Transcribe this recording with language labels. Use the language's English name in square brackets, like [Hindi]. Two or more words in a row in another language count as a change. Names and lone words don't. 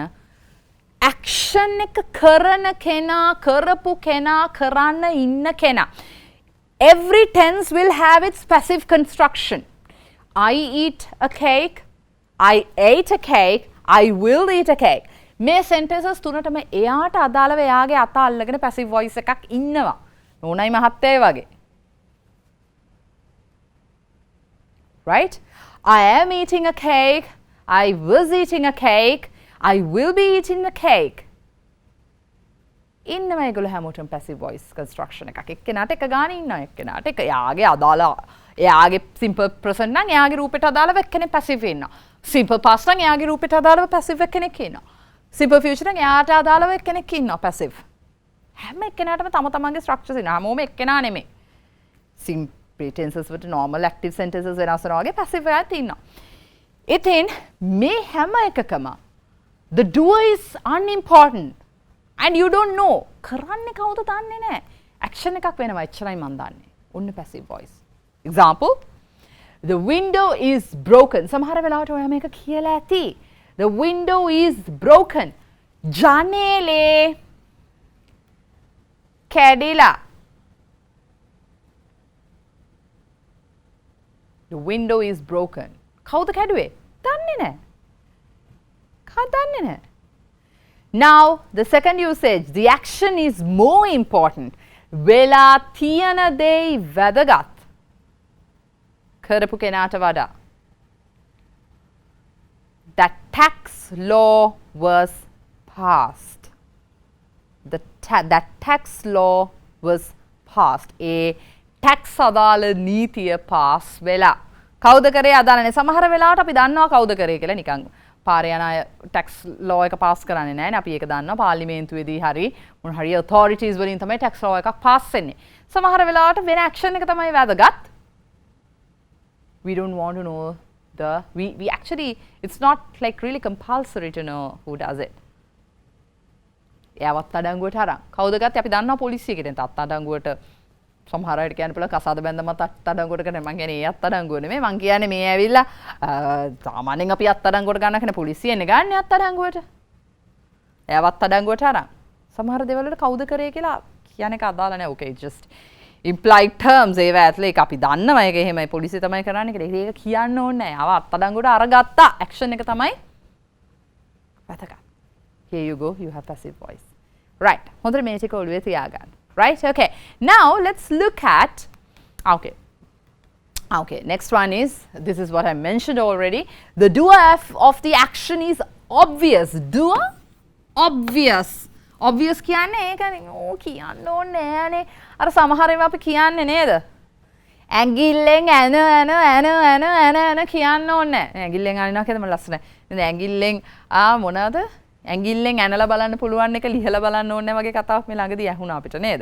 [Sinhala] action එක කරන කෙනා කරපු කෙනා කරන්න ඉන්න කෙනා [English] every tense will have its passive construction. I eat a cake, I ate a cake, I will eat a cake. [Sinhala] මේ sentences තුනටම එයාට අදාළව එයාගේ අත අල්ලගෙන [English] passive voice [Sinhala] එකක් ඉන්නවා. නෝනයි මහත්තයයි වගේ. right? [English] I am eating a cake, I was eating a cake, I will be eating the cake. [Sinhala] ඉන්නවා ඒගොල්ලෝ හැමෝටම [English] passive voice construction [Sinhala] එකක්. එක්කෙනාට එක ගානේ ඉන්නවා. එක්කෙනාට එක එයාගේ අදාළ එයාගේ [English] simple present [Sinhala] නම් එයාගේ රූපෙට අදාළව එක්කෙනෙක් passive වෙනවා. [English] simple past [Sinhala] නම් එයාගේ රූපෙට අදාළව passive එක්කෙනෙක් ඉන්නවා. [English] simple future [Sinhala] නම් එයාට අදාළව එක්කෙනෙක් ඉන්නවා passive. හැම එක්කෙනාටම තම තමන්ගේ structures ඉන්නවා. හැමෝම එක්කෙනා නෙමෙයි. [English] simple tenses [Sinhala] වලට [English] normal active sentences [Sinhala] වෙනස් වෙනවා වගේ passive එකක් තියෙනවා. ඉතින් මේ හැම එකකම [English] the doer is unimportant and you don't know. [Sinhala] කරන්නේ කවුද දන්නේ නැහැ. action එකක් වෙනවා එච්චරයි මම දන්නේ. ඔන්න [English] passive voice. Example, the window is broken. [Sinhala] සමහර වෙලාවට ඔයා මේක කියලා ඇති. [English] The window is broken. [Sinhala] ජනේලේ කැඩිලා. [English] The window is broken. [Sinhala] කවුද කැඩුවේ? දන්නේ නැහැ. දන්නේ නැහැ. [English] Now, the second usage, the action is more important. [Sinhala] වෙලා තියෙන දේ වැදගත්. කරපු කෙනාට වඩා. [English] That tax law was passed. That tax law was passed. [Sinhala] ඒ tax අදාළ නීතිය pass වෙලා. කවුද කරේ අදාළ නැහැ. සමහර වෙලාවට අපි දන්නවා කවුද කරේ කියලා නිකන්. පාරේ යන අය [English] tax law [Sinhala] එක pass කරන්නේ නැහැ නේ. අපි ඒක දන්නවා පාර්ලිමේන්තුවේදී හරි මොන හරි authorities වලින් තමයි [English] tax law [Sinhala] එකක් pass වෙන්නේ. සමහර වෙලාවට වෙන action එක තමයි වැදගත්. [English] We don't want to know we actually it's not like really compulsory to know who does it. [Sinhala] එයාවත් අඩංගුවට අරන්. කවුද ගත්තේ අපි දන්නවා පොලිසිය කෙනෙක් අත්අඩංගුවට සමහර අයට කියන්න පුළුවන් කසාද බැඳම අත්අඩංගුවට ගන්න. මං කියන්නේ ඒ අත්අඩංගුව නෙමෙයි. මං කියන්නේ මේ ඇවිල්ලා සාමාන්‍යයෙන් අපි අත්අඩංගුවට ගන්න කෙනෙක් පොලිසියෙන් ගන්න අත්අඩංගුවට. එයාවත් අත්අඩංගුවට අරන්. සමහර දේවල් වලට කවුද කරේ කියලා කියන එක අදාළ නැහැ. [English] Okay just implied terms [Sinhala] ඒවා ඇතුලේ ඒක අපි දන්නවා ඒක එහෙමයි පොලිසිය තමයි කරන්නේ කියලා. ඒක කියන්න ඕනේ නැහැ. ආව අත්අඩංගුවට අරගත්තා. action එක තමයි වැදගත්. [English] Here you go, you have passive voice. Right. [Sinhala] හොඳට මේ ටික ඔළුවේ තියාගන්න. [English] Right? Okay. Now let's look at okay, next one is, this is what I mentioned already. The doer of the action is obvious. Doer? Obvious. Obvious [Sinhala] කියන්නේ ඒකනේ. ඕ කියන්න ඕනේ නෑනේ. අර සමහර ඒවා අපි කියන්නේ නේද? ඇඟිල්ලෙන් ඇන කියන්න ඕනේ නෑ. ඇඟිල්ලෙන් අනිනවා කියද මම ලස්සනයි. නේද ඇඟිල්ලෙන් මොනවද? ඇඟිල්ලෙන් ඇනලා බලන්න පුළුවන් එක ලිහලා බලන්න ඕනේ වගේ කතාවක් මේ ළඟදී ඇහුණා අපිට නේද?